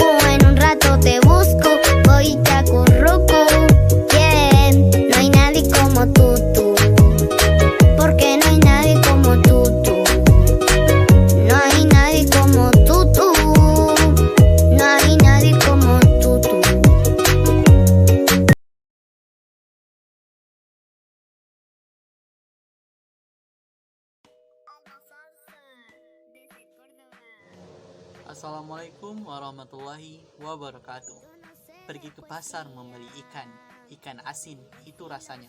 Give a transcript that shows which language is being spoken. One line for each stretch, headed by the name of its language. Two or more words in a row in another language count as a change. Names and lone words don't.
Spanish: En un rato te busco, voy y te acurruco. Yeah. No hay nadie como tú, porque no hay nadie como tú. No hay nadie como tú. No hay nadie como tú.
Arabic: السلام عليكم ورحمة الله وبركاته.
Indonesian: Pergi ke pasar membeli ikan asin, itu rasanya.